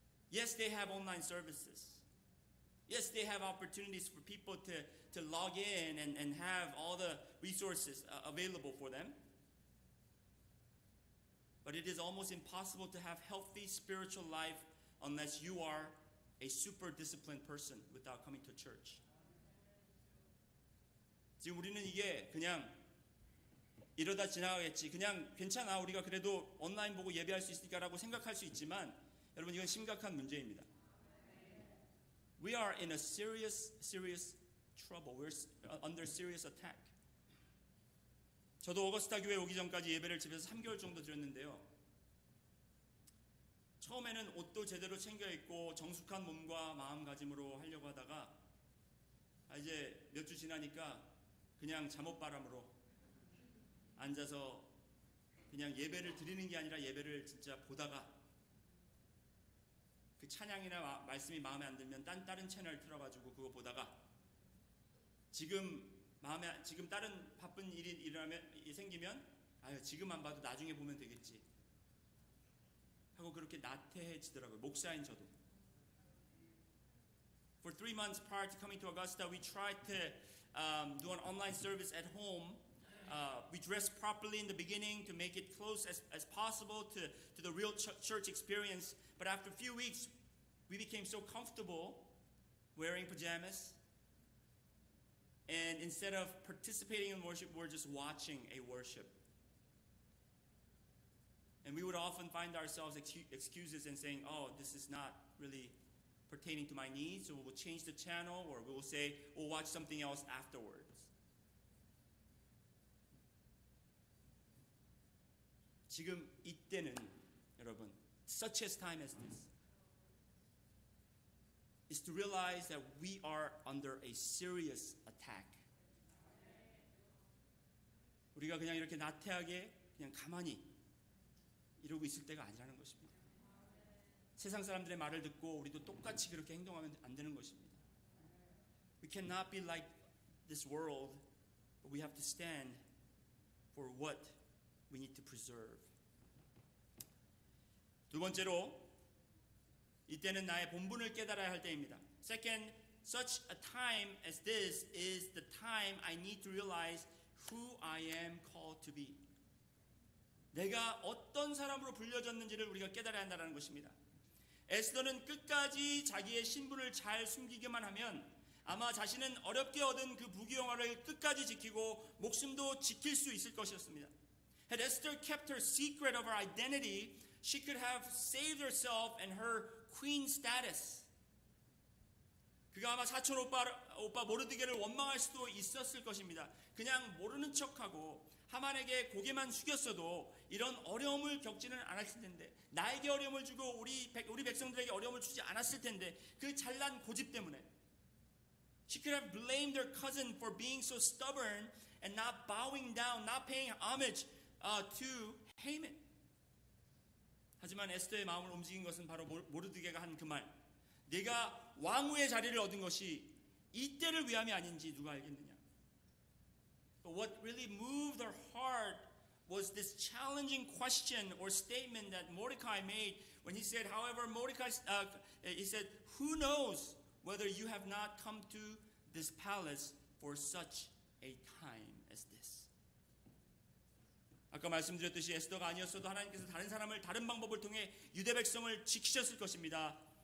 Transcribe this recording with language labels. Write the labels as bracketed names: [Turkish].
[English] Yes, they have online services. Yes, they have opportunities for people to log in and have all the resources available for them. But it is almost impossible to have healthy spiritual life unless you are a super disciplined person without coming to church. [Korean] 지금 우리는 이게 그냥 이러다 지나가겠지. 그냥 괜찮아. 우리가 그래도 온라인 보고 예배할 수 있으니까라고 생각할 수 있지만 여러분 이건 심각한 문제입니다. We are in a serious trouble. We're under serious attack. 저도 어거스타 교회 오기 전까지 예배를 집에서 3개월 정도 드렸는데요. 처음에는 옷도 제대로 챙겨 입고 정숙한 몸과 마음가짐으로 하려고 하다가 이제 몇 주 지나니까 그냥 잠옷바람으로 앉아서 그냥 예배를 드리는 게 아니라 예배를 진짜 보다가 그 찬양이나 말씀이 마음에 안 들면 다른 채널 틀어가지고 그거 보다가 지금 다른 바쁜 일이 생기면 지금 안 봐도 나중에 보면 되겠지 하고 그렇게 나태해지더라고요. 목사인 저도. [English] For 3 months prior to coming to Augusta, we tried to do an online service at home. We dressed properly in the beginning to make it close as possible to the real church experience. But after a few weeks, we became so comfortable wearing pajamas. And instead of participating in worship, we're just watching a worship. And we would often find ourselves excuses and saying, oh, this is not really pertaining to my needs. So we'll change the channel or we'll say, we'll watch something else afterwards. [Korean] 지금 이때는 여러분, [English] such a time as this, is to realize that we are under a serious attack. [Korean] 우리가 그냥 이렇게 나태하게 그냥 가만히 이러고 있을 때가 아니라는 것입니다. 세상 사람들의 말을 듣고 우리도 똑같이 그렇게 행동하면 안 되는 것입니다. [English] We cannot be like this world, but we have to stand for what we need to preserve. [Korean] 두 번째로, 이때는 나의 본분을 깨달아야 할 때입니다. [English] Second, such a time as this is the time I need to realize who I am called to be. [Korean] 내가 어떤 사람으로 불려졌는지를 우리가 깨달아야 한다는 것입니다. 에스더는 끝까지 자기의 신분을 잘 숨기기만 하면 아마 자신은 어렵게 얻은 그 부귀영화를 끝까지 지키고 목숨도 지킬 수 있을 것이었습니다. [English] Had Esther kept her secret of her identity, she could have saved herself and her queen status. [Korean] 그가 아마 사촌 오빠 모르드게를 원망할 수도 있었을 것입니다. 그냥 모르는 척하고 하만에게 고개만 숙였어도 이런 어려움을 겪지는 않았을 텐데, 나에게 어려움을 주고 우리 백성들에게 어려움을 주지 않았을 텐데, 그 잘난 고집 때문에 [English] she could have blamed her cousin for being so stubborn and not bowing down, not paying homage to Haman. [Korean] 하지만 에스더의 마음을 움직인 것은 바로 모르드게가 한 그 말, 내가 왕후의 자리를 얻은 것이 이때를 위함이 아닌지 누가 알겠느냐. [English] But what really moved her heart was this challenging question or statement that Mordecai made when he said, however, he said, who knows whether you have not come to this palace for such a time as this. [Korean] 아까 말씀드렸듯이 에스더가 아니었어도 하나님께서 다른 사람을 다른 방법을 통해 유대 백성을 지키셨을 것입니다.